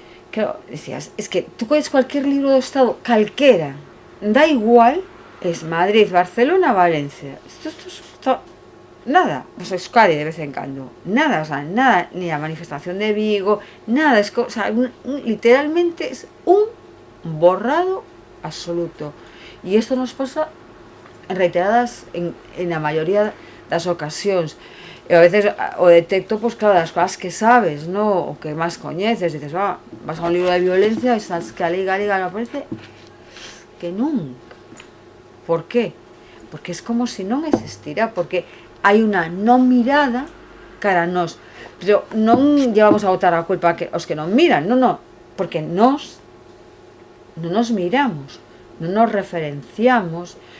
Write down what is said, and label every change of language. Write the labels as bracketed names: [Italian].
[Spanish] Claro, decías, es que tú coges cualquier libro [Galician] do Estado, calquera, [Spanish] da igual, es Madrid, Barcelona, Valencia, esto nada, pues Euskadi de vez en cuando, nada, o sea, nada, ni la manifestación de Vigo, nada, es, o sea, literalmente es un borrado absoluto. Y esto nos pasa reiteradas en la mayoría [Galician] das ocasións. E a veces o detecto, pues claro, das cosas que sabes, ¿no? O que máis coñeces, dices, vas a un libro de violencia e sabes que a liga non aparece, que nunca. Por qué? Porque es como si non existira, porque hai unha non mirada cara a nós. Pero non llevamos a botar a culpa aos que non miran, non, porque nós non nos miramos, non nos referenciamos.